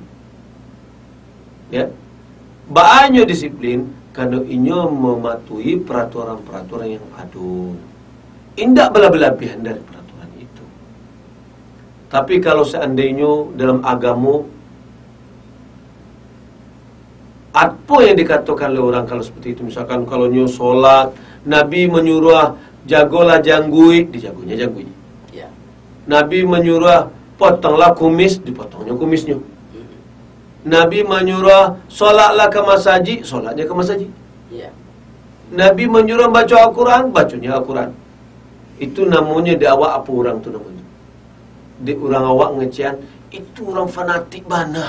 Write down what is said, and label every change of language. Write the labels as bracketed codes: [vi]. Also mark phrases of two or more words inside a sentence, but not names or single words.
[id] Ya, banyak disiplin karena inyo mematuhi peraturan-peraturan yang ada. Indak berlebihan dari peraturan itu. Tapi kalau seandainya dalam agama, apa yang dikatakan oleh orang kalau seperti itu, misalkan kalau nyo solat, Nabi menyuruh [min] jagolah jangguik, dijagonya jangguik. [id] Ya. Nabi menyuruh potonglah kumis, dipotongnya kumisnya. Nabi menyuruh solatlah ke masjid, solatnya ke masjid. Ya. Nabi menyuruh baca Al-Quran, bacanya Al-Quran. [min] Itu namanya di awak apa orang tu namanya? Di orang awak ngecian, itu orang fanatik bana.